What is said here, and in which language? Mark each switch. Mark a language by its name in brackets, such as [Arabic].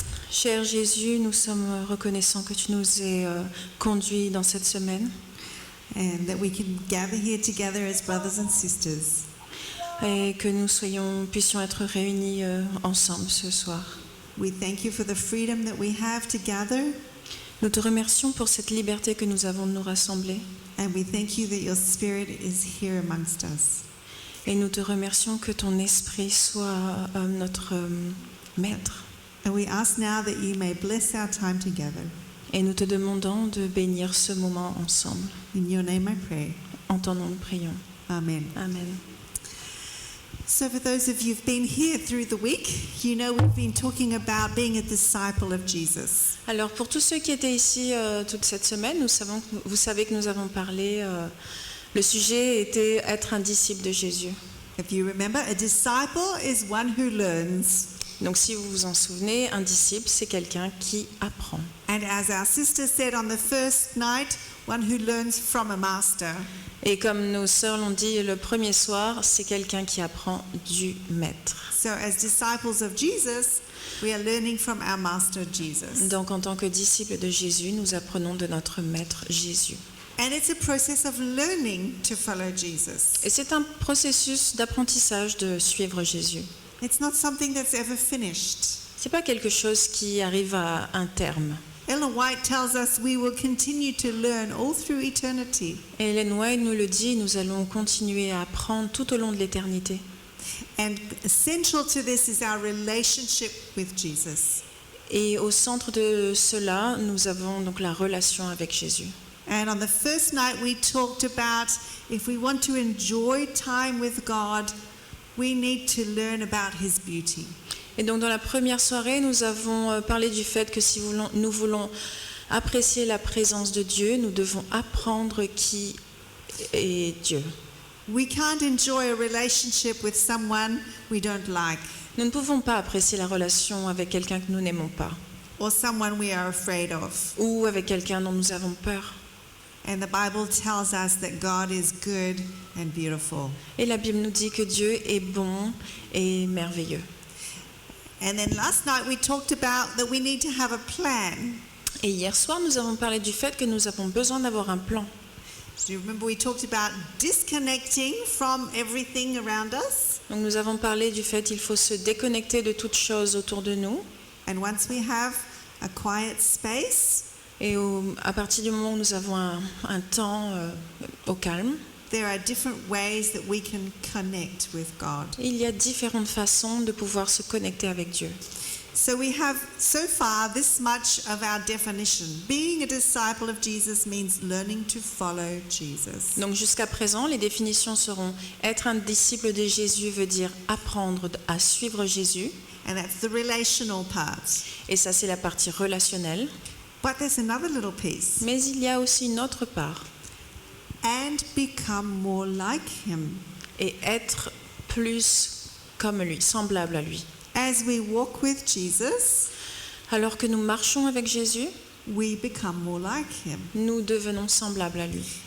[French] Cher Jésus, nous sommes reconnaissants que tu nous aies conduits dans cette semaine [English] And that we can gather here together as brothers and sisters. [French] et que nous puissions être réunis ensemble ce soir. [English] We thank you for the freedom that we have to gather. [French] Nous te remercions pour cette liberté que nous avons de nous rassembler [English] And we thank you that your Spirit is here amongst us. [French] et nous te remercions que ton esprit soit notre maître. [English] And we ask now that you may bless our time together. [French] Et nous te demandons de bénir ce moment ensemble. [English] In your name I pray. [French] En ton nom, nous prions. [English] Amen. [French] Amen. [English] So for those of you who've been here through the week, you know we've been talking about being a disciple of Jesus. [French] Alors pour tous ceux qui étaient ici toute cette semaine, vous savez que nous avons parlé, le sujet était être un disciple de Jésus. [English] If you remember, a disciple is one who learns. [French] Donc si vous vous en souvenez, un disciple, c'est quelqu'un qui apprend. [English] And as our sister said on the first night, one who learns from a master. [French] Et comme nos sœurs l'ont dit le premier soir, c'est quelqu'un qui apprend du maître. [English] So as disciples of Jesus, we are learning from our master Jesus. [French] Donc en tant que disciples de Jésus, nous apprenons de notre maître Jésus. [English] And it's a process of learning to follow Jesus. [French] Et c'est un processus d'apprentissage de suivre Jésus. [English] It's not something that's ever finished. [French] C'est pas quelque chose qui arrive à un terme. [English] Ellen White tells us we will continue to learn all through eternity. [French] Et Ellen White nous le dit, nous allons continuer à apprendre tout au long de l'éternité. [English] And essential to this is our relationship with Jesus. [French] Et au centre de cela, nous avons donc la relation avec Jésus. [English] And on the first night we talked about if we want to enjoy time with God, we need to learn about His beauty. [French] Et donc dans la première soirée, nous avons parlé du fait que si nous voulons apprécier la présence de Dieu, nous devons apprendre qui est Dieu. [English] We can't enjoy a relationship with someone we don't like, [French] Nous ne pouvons pas apprécier la relation avec quelqu'un que nous n'aimons pas [English] or someone we are afraid of. [French] ou avec quelqu'un dont nous avons peur. [English] And the Bible tells us that God is good and beautiful. [French] Et la Bible nous dit que Dieu est bon et merveilleux. [English] And then last night we talked about that we need to have a plan. [French] Et hier soir, nous avons parlé du fait que nous avons besoin d'avoir un plan. [English] Do you remember we talked about disconnecting from everything around us? [French] Donc nous avons parlé du fait qu'il faut se déconnecter de toutes choses autour de nous. [English] And once we have a quiet space, [French] Et à partir du moment où nous avons un temps au calme, [English] there are different ways that we can connect with God. [French] il y a différentes façons de pouvoir se connecter avec Dieu. [English] So we have so far this much of our definition. Being a disciple of Jesus means learning to follow Jesus. [French] Donc jusqu'à présent, les définitions seront être un disciple de Jésus veut dire apprendre à suivre Jésus. [English] And that's the relational part. [French] Et ça, c'est la partie relationnelle. [English] But there's another little piece. [French] Mais il y a aussi une autre part. [English] And become more like Him. [French] Et être plus comme lui, semblable à lui. [English] As we walk with Jesus, [French] Alors que nous marchons avec Jésus, [English] we become more like Him. [French] nous devenons semblables à lui.